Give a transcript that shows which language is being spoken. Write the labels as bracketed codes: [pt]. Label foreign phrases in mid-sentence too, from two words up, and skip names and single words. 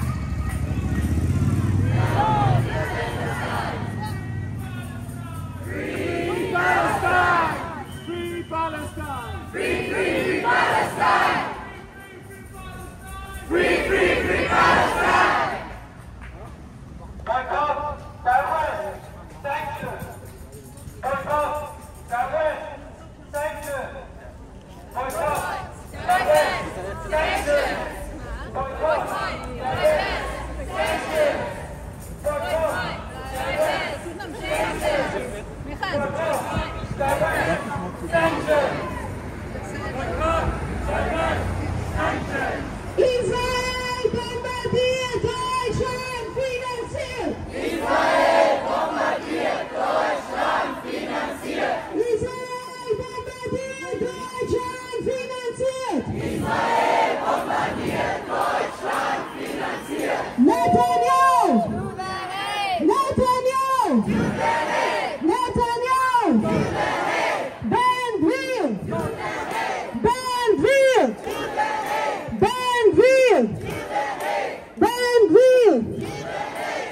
[en] Stop the genocide. Free Palestine. Free Palestine. Free Palestine. Free Palestine. Boycott, terrorist, sanctions. Boycott, terrorist, sanctions. Boycott, terrorist, sanctions. Boycott, terrorist, sanctions. Boycott, terrorist, sanctions. Boycott, terrorist, sanctions. Boycott, terrorist, sanctions. [de] Israel bombardiert Deutschland finanziert! Israel bombardiert Deutschland finanziert! Israel bombardiert Deutschland finanziert! Israel bombardiert Deutschland finanziert! [en] Netanyahu! To the Hague! Netanyahu! To the Hague! Netanyahu! To the Hague! Ben Gvir! To the Hague! Ben Gvir! To the Hague! Ben Gvir! To the Hague! Ben Gvir! To the Hague!